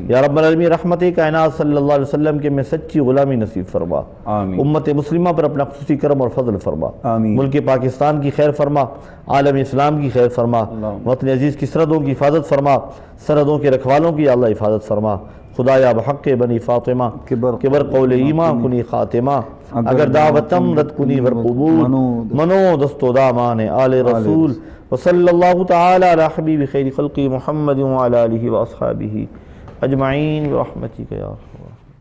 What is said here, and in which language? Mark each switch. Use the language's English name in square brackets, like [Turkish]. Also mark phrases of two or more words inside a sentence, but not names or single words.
[Urdu] یا رب العالمین، رحمت کائنات [Arabic] صلی اللہ علیہ وسلم [Urdu] کے میں سچی غلامی نصیب فرما. آمین. امت مسلمہ پر اپنا خصوصی کرم اور فضل فرما. آمین. ملک پاکستان کی خیر فرما، عالم اسلام کی خیر فرما. وطن عزیز کی سرحدوں کی حفاظت فرما، سرحدوں کے رکھوالوں کی اللہ حفاظت فرما. [Persian] خدایا بحق بنی فاطمہ کبر قول ایمان کنی خاتمہ. اگر دعوتم رد کنی ور قبول منو دستو دامان آل رسول. [Arabic] وصلی اللہ تعالی علی حبیب خیر خلقی محمد وعلی آلہ واصحابہ اجمعین برحمتک یا ارحم الراحمین.